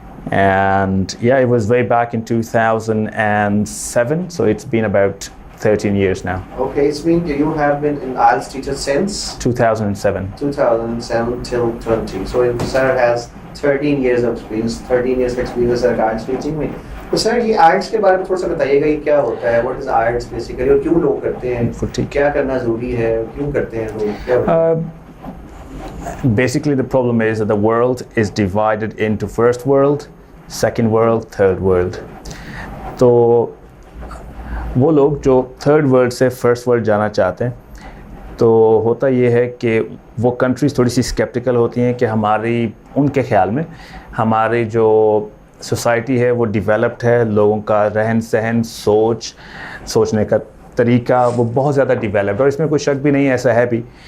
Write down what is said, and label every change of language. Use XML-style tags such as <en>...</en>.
<en>And yeah, it was way back in 2007, so it's been about 13 years now. Okay, it's been, you have been an IELTS teacher since 2007. 2007 till 20. So sir has 13 years of experience, 13 years of experience at IELTS teaching में.</en> <hi>तो sir ये IELTS के बारे में थोड़ा सा बताइएगा, ये क्या होता है?</hi> <en>What is IELTS basically,</en> <hi>और क्यों लोग करते हैं? क्या करना ज़रूरी है? क्यों करते हैं लोग?</hi> <en>Basically, the problem is that the world is divided into first world, second world, third world.</en> <hi>तो वो लोग जो थर्ड वर्ल्ड से फर्स्ट वर्ल्ड जाना चाहते हैं, तो होता ये है कि वो कंट्रीज़ थोड़ी सी स्केप्टिकल होती हैं कि हमारी, उनके ख़्याल में हमारी जो सोसाइटी है वो डेवलप्ड है, लोगों का रहन सहन, सोचने का तरीका वो बहुत ज़्यादा डेवलप्ड, और इसमें कोई शक भी नहीं है, ऐसा है भी।</hi>